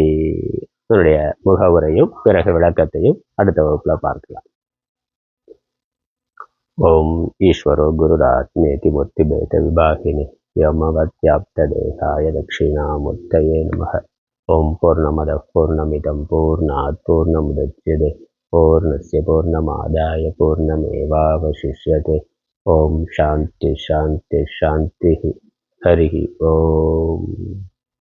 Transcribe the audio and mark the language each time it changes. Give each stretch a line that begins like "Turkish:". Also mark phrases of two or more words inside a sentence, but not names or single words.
Tamil: இதனுடைய முகவுரையும் பிறகு விளக்கத்தையும் அடுத்த வகுப்புல பார்க்கலாம்.
Sanskrit: ओम् ईश्वरो गुरुरात्मेति मूर्ति भेद विभागिने व्योमवद्व्याप्त देहाय दक्षिणामूर्तये नमः. ओम् पूर्णमदः पूर्णमिदम् पूर्णात् पूर्णमुदच्यते पूर्णस्य पूर्णमादाय पूर्णमेवावशिष्यते. ओम् शान्तिः शान्तिः शान्तिः. हरि ओम्.